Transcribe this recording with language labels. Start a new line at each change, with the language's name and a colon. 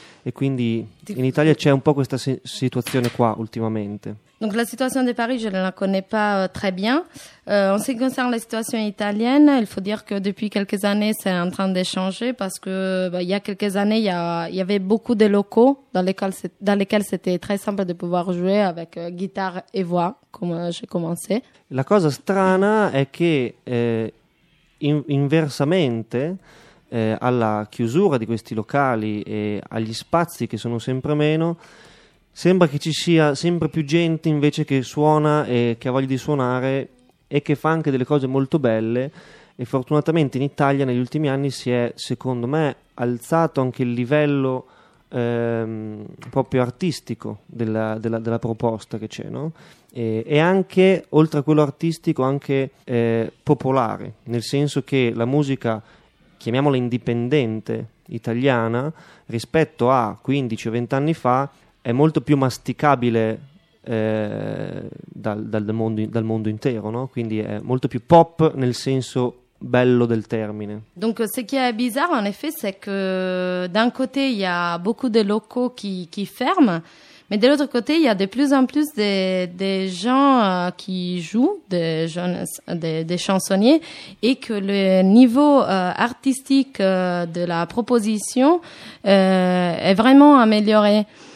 Italian: E quindi in Italia c'è un po' questa situazione qua ultimamente.
French: Donc la situation de Paris, je ne la connais pas très bien. En ce qui concerne la situation italienne, il faut dire que depuis quelques années, c'est en train de changer parce que il y a quelques années, il y avait beaucoup de locaux dans lesquels c'était très simple de pouvoir jouer avec guitare et voix, comme j'ai commencé.
Italian: La cosa strana è che inversamente alla chiusura di questi locali e agli spazi che sono sempre meno, sembra che ci sia sempre più gente invece che suona e che ha voglia di suonare e che fa anche delle cose molto belle. E fortunatamente in Italia negli ultimi anni si è, secondo me, alzato anche il livello proprio artistico della proposta che c'è, no? E anche, oltre a quello artistico, anche popolare, nel senso che la musica, chiamiamola indipendente, italiana, rispetto a 15 o 20 anni fa, è molto più masticabile dal mondo intero, no? Quindi è molto più pop nel senso bello del termine.
French: Donc ce qui est bizarre en effet c'est que d'un côté il y a beaucoup de locaux qui ferment, mais de l'autre côté il y a de plus en plus des gens qui jouent, des chansonniers, et que le niveau artistique de la proposition est vraiment amélioré.